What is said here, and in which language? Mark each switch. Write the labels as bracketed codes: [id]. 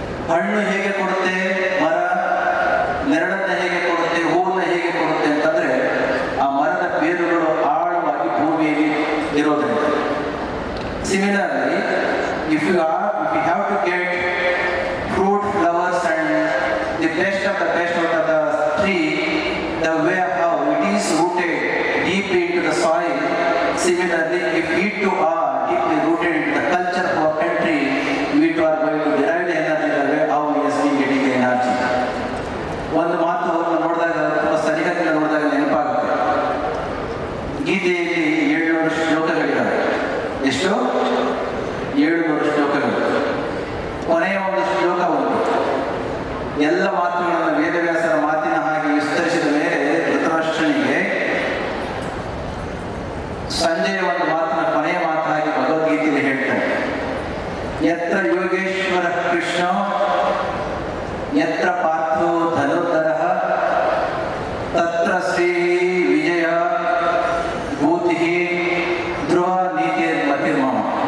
[kn] ಹಣ್ಣು ಹೇಗೆ ಕೊಡುತ್ತೆ ಮರ, ನೆರಳನ್ನು ಹೇಗೆ ಕೊಡುತ್ತೆ, ಹೂವನ್ನು ಹೇಗೆ ಕೊಡುತ್ತೆ ಅಂತಂದ್ರೆ ಆ ಮರದ ಬೇರುಗಳು ಆಳವಾಗಿ ಭೂಮಿಯಲ್ಲಿ ಇರೋದ್ರಿಂದ. [en] Similarly, if you have to get fruit, flowers and the best of the best out of the tree, the way how it is rooted deeply into the soil, similarly if we too are deeply rooted into the culture of our country, we too are going to derive the energy the way how we has been getting the energy. [kn] ಒಂದು ಮಾತು ಅವ್ರನ್ನ ನೋಡಿದಾಗ ತುಂಬ ಸರಿಹದ್ದಿನ ನೋಡಿದಾಗ ನೆನಪಾಗುತ್ತೆ. ಗೀತೆಯಲ್ಲಿ 700 ಶ್ಲೋಕಗಳಿದ್ದಾವೆ. ಎಷ್ಟು? 700 ಶ್ಲೋಕಗಳು. ಕೊನೆಯ ಒಂದು ಶ್ಲೋಕ ಉಂಟು. ಎಲ್ಲ ಮಾತುಗಳನ್ನು ವೇದವ್ಯಾಸರ ಮಾತಿನ ಹಾಗೆ ವಿಸ್ತರಿಸಿದ ಮೇಲೆ ಧೃತರಾಷ್ಟ್ರನಿಗೆ ಸಂಜೆಯ ಒಂದು ಮಾತಿನ ಕೊನೆಯ ಮಾತಾಗಿ ಭಗವದ್ಗೀತೆಯಲ್ಲಿ ಹೇಳ್ತಾರೆ, [sa] ಯತ್ರ ಯೋಗೇಶ್ವರ ಕೃಷ್ಣ ಯತ್ರ ಪಾರ್ಥೋ ಧನುರ್ಧರಃ ತತ್ರ ಶ್ರೀ ವಿಜಯ ಭೂತಿ ಧ್ರುವ ನೀತಿರ್ ಮತಿರ್ಮಮ.